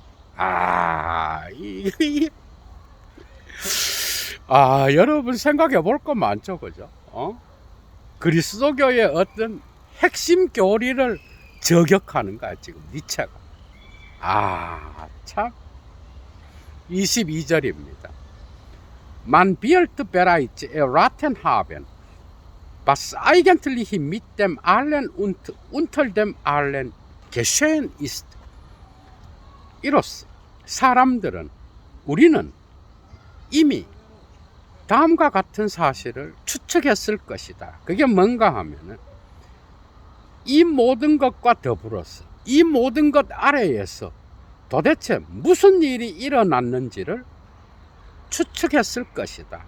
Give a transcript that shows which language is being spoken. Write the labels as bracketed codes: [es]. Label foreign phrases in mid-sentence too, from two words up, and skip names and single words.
[ko] 여러분 생각해 볼 거 많죠, 그죠? 그리스도교의 어떤 핵심 교리를 저격하는 거야, 지금 니체가. 참. 22절입니다. [de] Man wird bereits erraten haben, was eigentlich mit dem allen und unter dem allen geschehen ist. [ko] 이로써 우리는 이미 다음과 같은 사실을 추측했을 것이다. 그게 뭔가 하면은 이 모든 것과 더불어서 이 모든 것 아래에서 도대체 무슨 일이 일어났는지를 추측했을 것이다.